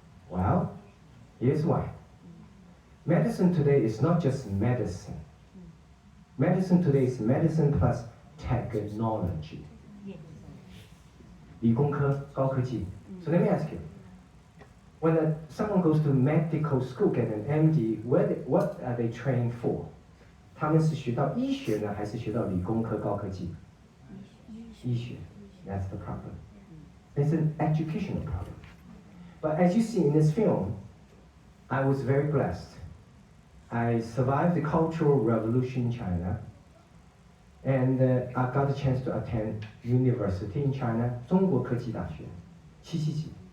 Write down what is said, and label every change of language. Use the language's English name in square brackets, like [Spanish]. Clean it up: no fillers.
[English] Well, here's why. Medicine today is not just medicine. Medicine today is medicine plus technology. [Chinese] 理工科高科技. [English] So let me ask you, when someone goes to medical school, get an MD, what are they trained for? [Chinese] 他们是学到医学呢，还是学到理工科高科技？医学. [English] That's the problem. It's an educational problem. But as you see in this film, I was very blessed. I survived the Cultural Revolution in China, and I got a chance to attend university in China, [Chinese] 中国科技大学，七七级。